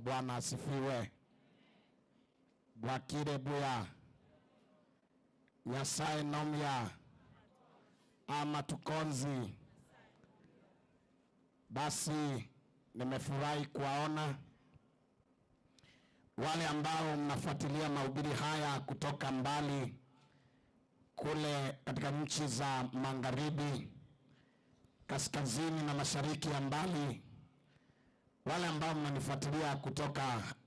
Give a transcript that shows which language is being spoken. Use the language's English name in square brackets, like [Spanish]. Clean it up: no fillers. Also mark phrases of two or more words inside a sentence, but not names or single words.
[Swahili] Bwana asifiwe. [Gusii] Bwakire buya Nyasaye nomya ama tukonzi. [Swahili] Basi nimefurahi kuwaona wale ambao mnafuatilia mahubiri haya kutoka mbali kule katika nchi za magharibi, kaskazini na mashariki ya mbali, wale ambao mnanifuatilia kutoka